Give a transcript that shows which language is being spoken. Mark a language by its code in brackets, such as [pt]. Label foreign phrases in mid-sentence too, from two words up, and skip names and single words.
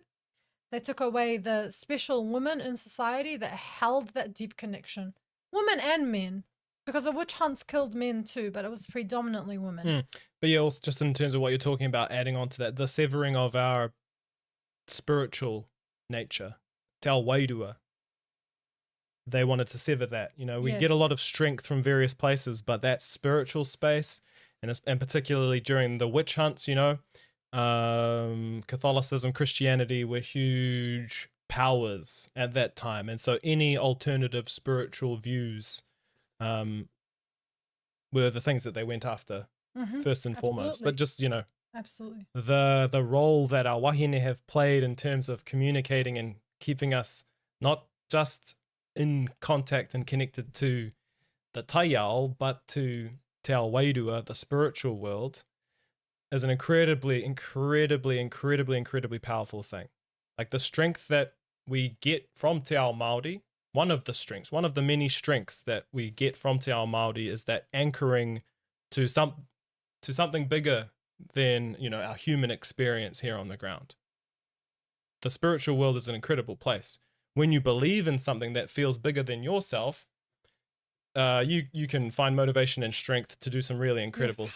[en] They took away the special women in society that held that deep connection. Women and men, because the witch hunts killed men too, but it was predominantly women. But yeah, also just in terms of what you're talking about, adding on to that, the severing of our spiritual nature, [mi] te ao wairua. [en] They wanted to sever that. You know, we get a lot of strength from various places, but that spiritual space, and particularly during the witch hunts, you know, Catholicism, Christianity were huge powers at that time. And so any alternative spiritual views were the things that they went after first and foremost. But just, you know, the role that our wahine have played in terms of communicating and keeping us not just in contact and connected to the taiao, but to [mi] te ao wairua, [en] the spiritual world, is an incredibly powerful thing. Like the strength that we get from [mi] te ao Māori, [en] one of the many strengths that we get from [mi] te ao Māori [en] is that anchoring to something bigger than, you know, our human experience here on the ground. The spiritual world is an incredible place. When you believe in something that feels bigger than yourself, you can find motivation and strength to do some really incredible things.